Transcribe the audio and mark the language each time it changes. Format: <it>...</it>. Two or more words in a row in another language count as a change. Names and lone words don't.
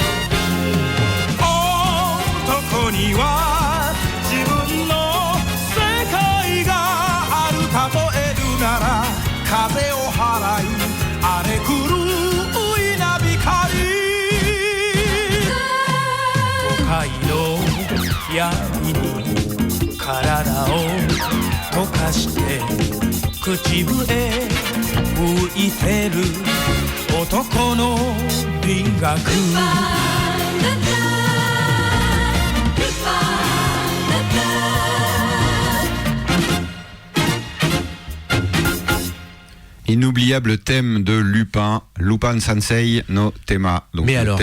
<ja>男には自分の世界がある例えるなら風を払い荒れ狂う稲光都会の闇に体を溶かして口笛吹いてる男の美学</ja> <fr>Inoubliable thème de Lupin, Lupin Sensei no Tema, donc mais le alors,</fr>